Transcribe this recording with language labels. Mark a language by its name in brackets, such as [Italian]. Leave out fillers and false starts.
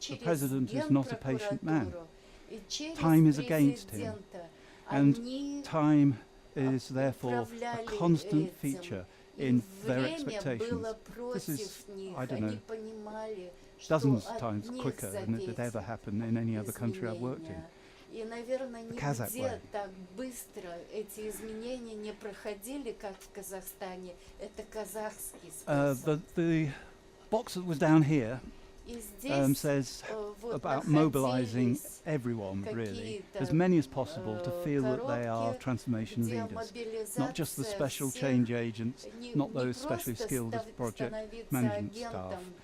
[English] The President is not a patient man. Time is against him, and time is therefore a constant feature in their expectations. This is, I don't know, dozens of times quicker than it had ever happened in any other country I've worked in. [Russian] И, наверное, нигде так быстро эти изменения не проходили, как в Казахстане. Это казахский способ. [English] The box that was down here says about mobilizing everyone, really, as many as possible, to feel that they are transformation leaders, not just the special change agents, not those specially skilled as project management staff.